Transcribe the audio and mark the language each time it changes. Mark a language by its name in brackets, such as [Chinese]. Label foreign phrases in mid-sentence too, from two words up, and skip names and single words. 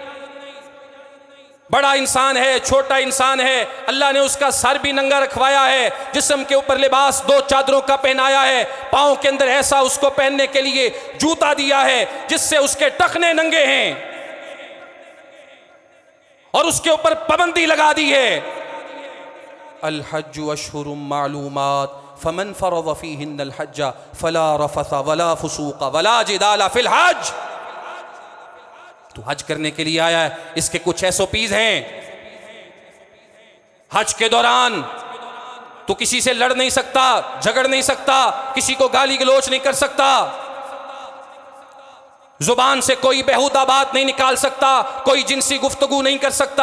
[Urdu] بڑا انسان ہے، چھوٹا انسان ہے، اللہ نے اس کا سر بھی ننگا رکھوایا ہے، جسم کے اوپر لباس 2 چادروں کا پہنایا ہے، پاؤں کے اندر ایسا اس کو پہننے کے لیے جوتا دیا ہے جس سے اس کے ٹخنے ننگے ہیں، اور اس کے اوپر پابندی لگا دی ہے [Arabic] الحجُّ أشهرٌ معلومات فمن فرض فيهنّ الحجّ فلا رفث ولا فسوق ولا جدال في الحج. [Urdu] تو حج کرنے کے لیے آیا ہے، اس کے کچھ SOPs ہیں، حج کے دوران تو کسی سے لڑ نہیں سکتا، جھگڑ نہیں سکتا، کسی کو گالی گلوچ نہیں کر سکتا، زبان سے کوئی بیہودہ بات نہیں نکال سکتا، کوئی جنسی گفتگو نہیں کر سکتا.